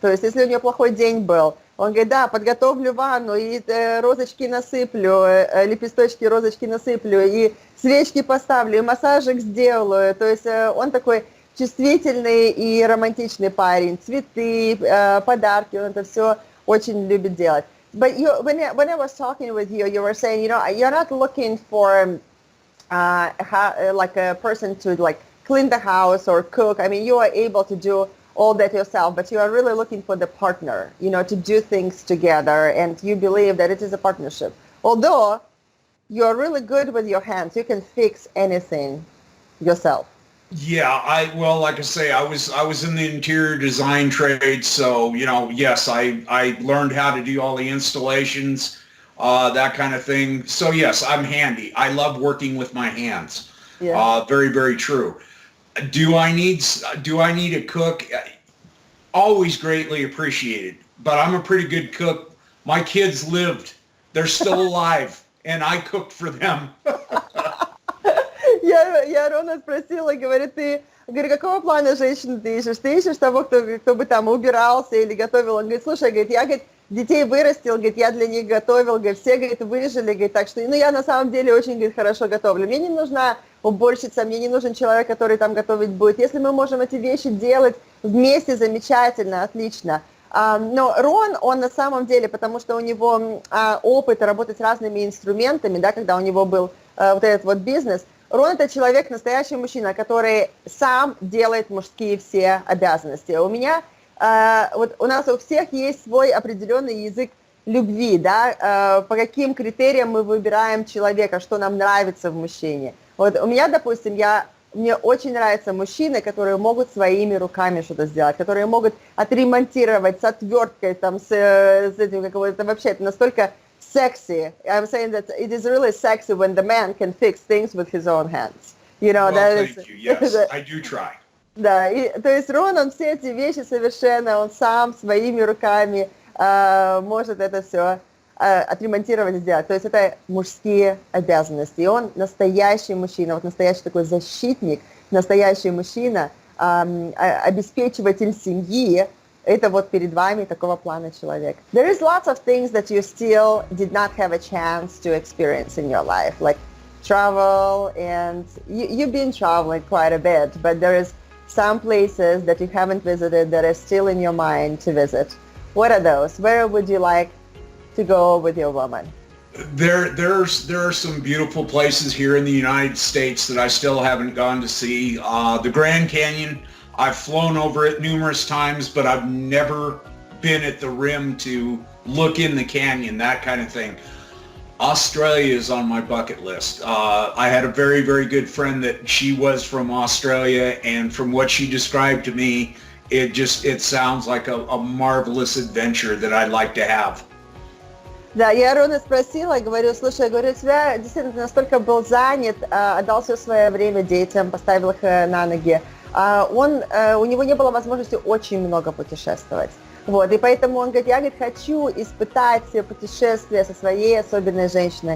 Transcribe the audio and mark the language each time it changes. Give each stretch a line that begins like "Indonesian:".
Russian: То есть, если у нее плохой день был, он говорит, да, подготовлю ванну, и розочки насыплю, лепесточки, розочки насыплю, и свечки поставлю, и массажик сделаю. То есть он такой чувствительный и романтичный парень. Цветы, подарки, он это все очень любит делать.
English: But when I was talking with you, you were saying, you're not looking for like a person to like clean the house or cook. I mean, you are able to do all that yourself, but you are really looking for the partner, to do things together, and you believe that it is a partnership. Although you are really good with your hands, you can fix anything yourself. Yeah, like I say, I was in the interior design trade, so yes, I learned how to do all the installations, that kind of thing. So yes, I'm handy. I love working with my hands. Yeah. Very, very true. Do I need a cook? Always greatly appreciated, but I'm a pretty good cook. My kids lived. They're still alive, and I cooked for them.
Russian: Я Рона спросила, говорит, какого плана женщину ты ищешь? Ты ищешь того, кто бы там убирался или готовил? Он говорит, слушай, говорит, я, говорит, детей вырастил, говорит, я для них готовил, говорит, все, говорит, выжили, говорит, так что, я на самом деле очень, говорит, хорошо готовлю. Мне не нужна уборщица, мне не нужен человек, который там готовить будет. Если мы можем эти вещи делать вместе, замечательно, отлично. Но Рон, он на самом деле, потому что у него опыт работать с разными инструментами, да, когда у него был вот этот вот бизнес, Рон – это человек, настоящий мужчина, который сам делает мужские все обязанности. У меня, вот у нас у всех есть свой определенный язык любви, да, по каким критериям мы выбираем человека, что нам нравится в мужчине. Вот у меня, допустим, мне очень нравятся мужчины, которые могут своими руками что-то сделать, которые могут отремонтировать с отверткой, там, с этим, это вообще, это настолько sexy.
English: I'm saying that it is really sexy when the man can fix things with his own hands. Well, thank you. Yes, I do try.
Russian: Да, то есть Рон, он все эти вещи совершенно, он сам своими руками может это все отремонтировать, сделать. То есть это мужские обязанности. И он настоящий мужчина, вот настоящий такой защитник, настоящий мужчина, обеспечиватель семьи. Это вот перед вами такого плана человек.
English: There is lots of things that you still did not have a chance to experience in your life, like travel, and you've been traveling quite a bit, but there is some places that you haven't visited that are still in your mind to visit. What are those? Where would you like to go with your woman? There are some beautiful places here in the United States that I still haven't gone to see. The Grand Canyon, I've flown over it numerous times, but I've never been at the rim to look in the canyon, that kind of thing. Australia is on my bucket list. I had a very, very good friend that she was from Australia, and from what she described to me, it sounds like a marvelous adventure that I'd like to have.
Russian: Да, я Рона спросила, говорю, слушай, говорю, у тебя действительно настолько был занят, отдал все свое время детям, поставил их на ноги. У него не было возможности очень много путешествовать. Вот, и поэтому он говорит, я, говорит, хочу испытать путешествия со своей особенной женщиной.